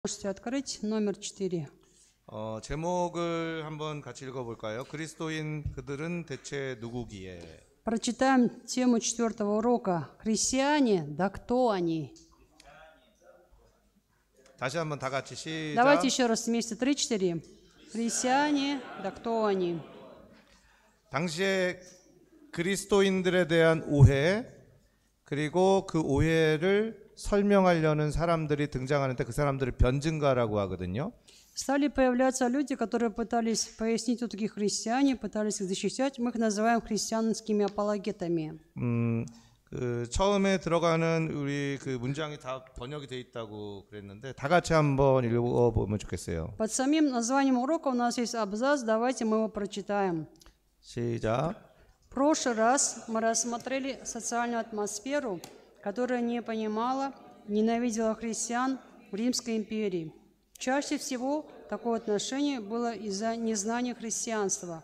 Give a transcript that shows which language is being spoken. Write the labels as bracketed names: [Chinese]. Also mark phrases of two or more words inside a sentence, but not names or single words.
[Russian] Можете открыть номер 4. [Korean] 제목을 한번 같이 읽어볼까요? 그리스도인 그들은 대체 누구기에? [Russian] Прочитаем тему 4 урока. Христиане, да кто они? [Korean] 다시 한번 다 같이 시작. [Russian] Давайте еще раз вместе. 3-4. Христиане, да кто они? [Korean] 당시에 그리스도인들에 대한 오해, 그리고 그 오해를 설명하려는 사람들이 등장하는데 그 사람들을 변증가라고 하거든요. [Russian] Стали появляться люди, которые пытались пояснить, кто такие христиане, пытались их защищать. Мы их называем христианскими апологетами. [Korean] 그 처음에 들어가는 우리 그 문장이 다 번역이 돼 있다고 그랬는데 다 같이 한번 읽어보면 좋겠어요. [Russian] Под самим названием урока у нас есть абзац, давайте мы его прочитаем. [Korean] 시작. [Russian] В прошлый раз мы рассмотрели социальную атмосферу, которая не понимала, ненавидела христиан в Римской империи. Чаще всего такое отношение было из-за незнания христианства.